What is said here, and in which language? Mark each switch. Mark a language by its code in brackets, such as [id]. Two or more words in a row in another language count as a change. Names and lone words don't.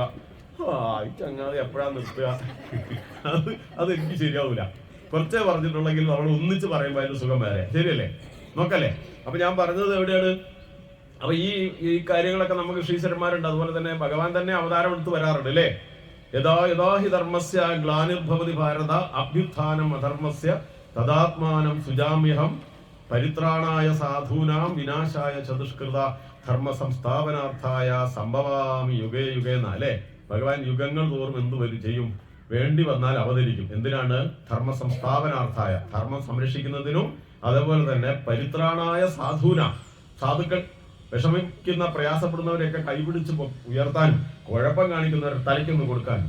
[ml] ഈ ചങ്ങാതി എപ്പോഴാ നിർത്തുക? അതെനിക്ക് ശരിയാവൂല. കുറച്ചേ പറഞ്ഞിട്ടുണ്ടെങ്കിൽ നമ്മൾ ഒന്നിച്ച് പറയുമ്പോൾ അതിന്റെ സുഖം വേറെ. ശരിയല്ലേ? നോക്കല്ലേ? അപ്പൊ ഞാൻ പറഞ്ഞത് എവിടെയാണ്? അപ്പൊ ഈ കാര്യങ്ങളൊക്കെ നമുക്ക് ശ്രീശ്വരന്മാരുണ്ട്. അതുപോലെ തന്നെ ഭഗവാൻ തന്നെ അവതാരം എടുത്ത് വരാറുണ്ട് അല്ലേ? [sa] യഥാ ഹി ധർമ്മസ്യ ഗ്ലാനിർഭവതി ഭാരത അഭ്യുത്ഥാനം അധർമ്മസ്യ തദാത്മാനം സുജാമ്യഹം പരിത്രാണായ സാധൂനാം വിനാശായ ചതുഷ്കൃത ധർമ്മ സംസ്ഥാപനാർത്ഥായ സംഭവാമി യുഗേ യുഗേ [ml] എന്ന അല്ലേ? ഭഗവാൻ യുഗങ്ങൾ തോറും എന്ത് ചെയ്യും? വേണ്ടി വന്നാൽ അവതരിക്കും. എന്തിനാണ്? [sa] ധർമ്മ സംസ്ഥാപനാർത്ഥായ, [ml] ധർമ്മം സംരക്ഷിക്കുന്നതിനും അതേപോലെ തന്നെ പരിത്രാണായ സാധുക്കൾ വിഷമിക്കുന്ന പ്രയാസപ്പെടുന്നവരെയൊക്കെ കൈപിടിച്ച് ഉയർത്താനും കുഴപ്പം കാണിക്കുന്നവരെ തലയ്ക്കൊന്ന് കൊടുക്കാനും.